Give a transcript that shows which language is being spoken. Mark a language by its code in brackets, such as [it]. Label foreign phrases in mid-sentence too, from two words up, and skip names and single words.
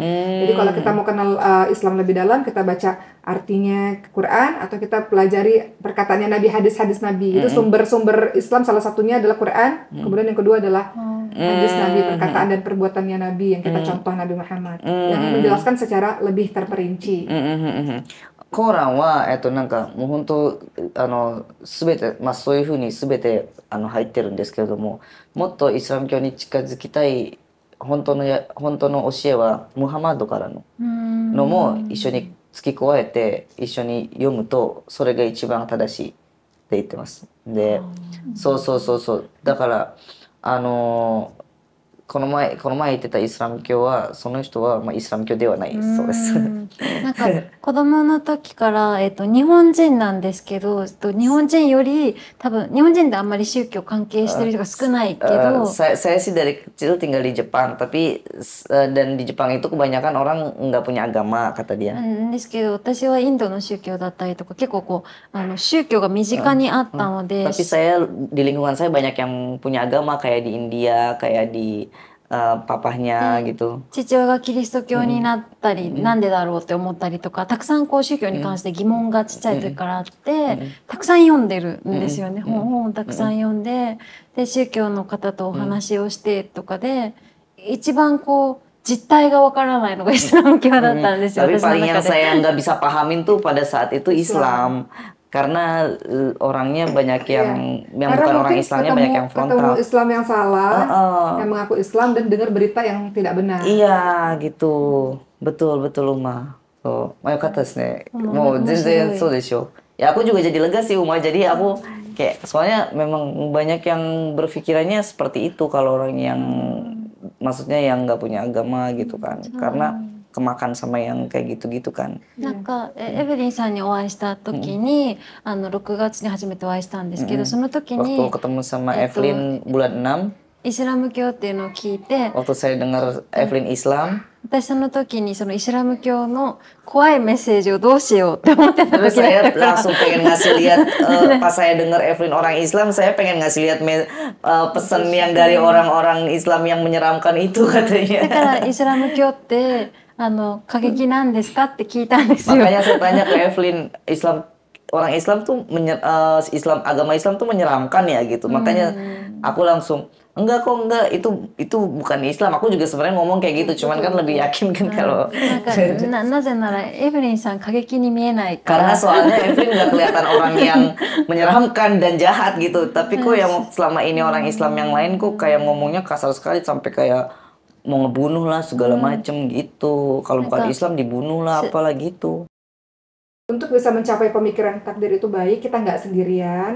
[id] Jadi kalau kita mau kenal Islam lebih dalam, kita baca artinya Quran atau kita pelajari perkataannya Nabi, hadis-hadis Nabi. Itu sumber-sumber Islam salah satunya adalah Quran. Kemudian yang kedua adalah hadis Nabi, perkataan dan perbuatannya Nabi yang kita contoh Nabi Muhammad. Yang menjelaskan secara lebih terperinci. [ja] コーランはなんかもう本当すべてそういうふうにすべて入ってるんですけれども、もっとイスラム教に近づきたい本当の教えはムハマドからのも一緒に付け加えて一緒に読むとそれが一番正しいって言ってます。で、そうだからこの前言ってたイスラム教はその人はイスラム教ではないそうです。なんか子供の時から、日本人なんですけど、日本人より多分日本人であんまり宗教関係してる人が少ないけど、 [id] saya sih dari kecil tinggal di Jepang, tapi dan di Jepang itu kebanyakan orang nggak punya agama kata dia. [ja] ですけど私はインドの宗教だったりとか結構こう宗教が身近にあったので、 [id] tapi saya di lingkungan saya banyak yang punya agama kayak di India, kayak di papahnya gitu. [ja] 父親がキリスト教になったり、なんでだろうって思ったりとか、たくさんこう宗教に関して疑問がちっちゃい時からあって、たくさん読んでるんですよね。本をたくさん読んで、で宗教の方とお話をしてとかで、一番こう実態がわからないのがイスラム教だったんですよ。 [id] Tapi paling yang saya nggak bisa pahamin tuh pada saat itu Islam. Karena orangnya banyak yang bukan orang Islamnya banyak yang frontal. Ketemu Islam yang salah, yang mengaku Islam dan dengar berita yang tidak benar. Iya gitu, betul Uma. Oh, kata sih, mau jadi [ja] そうでしょ. [id] Ya aku juga jadi lega sih Uma. Jadi aku kayak soalnya memang banyak yang berpikirannya seperti itu kalau orang yang maksudnya yang nggak punya agama gitu kan, karena kemakan sama yang kayak gitu-gitu kan. [ja] なんかエブリンさんにお会いした時に、6月に初めてお会いしたんですけど、その時に [id] waktu ketemu sama Evelyn bulan 6, [ja] イスラム教っていうのを聞いて、 [id] waktu saya dengar Evelyn Islam, [ja] 私その時にそのイスラム教の怖いメッセージをどうしようって思ってた [id] terus [ja] 時だ [id] saya [ja] ったから、 [id] langsung pengen ngasih lihat pas saya dengar Evelyn orang Islam, saya pengen ngasih lihat pesan yang dari orang-orang Islam yang menyeramkan itu [ja] だ [id] katanya. [ja] からイスラム教って過激なんですかって聞いたんですよ。 [id] Makanya saya tanya ke Evelyn, orang Islam tuh agama Islam tuh menyeramkan ya gitu. Makanya aku langsung enggak, itu bukan Islam. Aku juga sebenarnya ngomong kayak gitu, cuman kan lebih yakin kan kalau [ja] なぜならエブリンさん過激に見えないか [id] karena [ja] ら。 [id] soalnya Evelyn nggak kelihatan orang yang menyeramkan dan jahat gitu. Tapi kok yang selama ini orang Islam yang lain kok kayak ngomongnya kasar sekali sampai kayak mau ngebunuh lah segala macem gitu. Kalau bukan Islam dibunuh lah apalah gitu. untuk bisa mencapai pemikiran takdir itu baik, kita nggak sendirian.